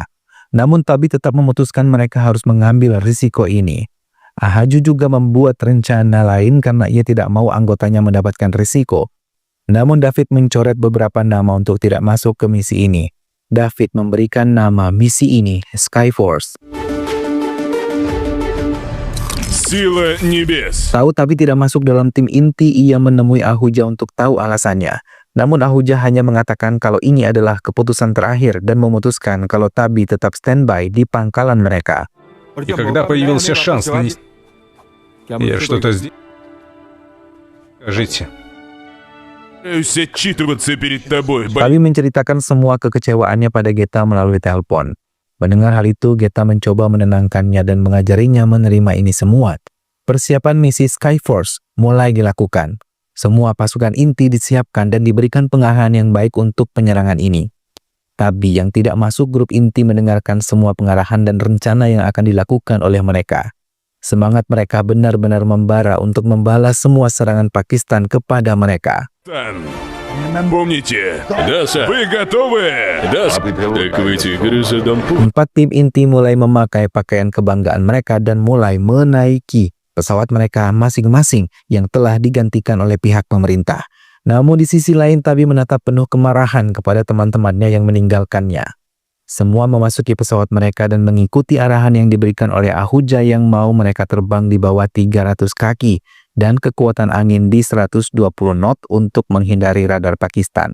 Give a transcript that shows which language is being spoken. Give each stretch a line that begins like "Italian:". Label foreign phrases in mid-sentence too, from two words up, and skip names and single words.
Indonesian: Namun Tabi tetap memutuskan mereka harus mengambil risiko ini. Ahaju juga membuat rencana lain karena ia tidak mau anggotanya mendapatkan risiko. Namun David mencoret beberapa nama untuk tidak masuk ke misi ini. David memberikan nama misi ini Skyforce.
Russian: Сила небес.
Indonesian: Tahu Tabi tidak masuk dalam tim inti, ia menemui Ahuja untuk tahu alasannya. Namun Ahuja hanya mengatakan kalau ini adalah keputusan terakhir dan memutuskan kalau Tabi tetap standby di pangkalan mereka.
Russian: И когда появился шанс нанести... Я что-то сделал... Скажите. Отчитываться перед тобой,
Indonesian: Tabi menceritakan semua kekecewaannya pada Geta melalui telepon. Mendengar hal itu, Geta mencoba menenangkannya dan mengajarinya menerima ini semua. Persiapan misi Skyforce mulai dilakukan. Semua pasukan inti disiapkan dan diberikan pengarahan yang baik untuk penyerangan ini. Tabi yang tidak masuk grup inti mendengarkan semua pengarahan dan rencana yang akan dilakukan oleh mereka. Semangat mereka benar-benar membara untuk membalas semua serangan Pakistan kepada mereka.
Russian: Помните? Да, сэр. Вы готовы? Да, сэр. Так вы тигры задом путь.
Indonesian: 4 tim inti mulai memakai pakaian kebanggaan mereka dan mulai menaiki pesawat mereka masing-masing yang telah digantikan oleh pihak pemerintah. Namun di sisi lain Tabi menatap penuh kemarahan kepada teman-temannya yang meninggalkannya. Semua memasuki pesawat mereka dan mengikuti arahan yang diberikan oleh Ahuja yang mau mereka terbang di bawah 300 kaki dan kekuatan angin di 120 knot untuk menghindari radar Pakistan.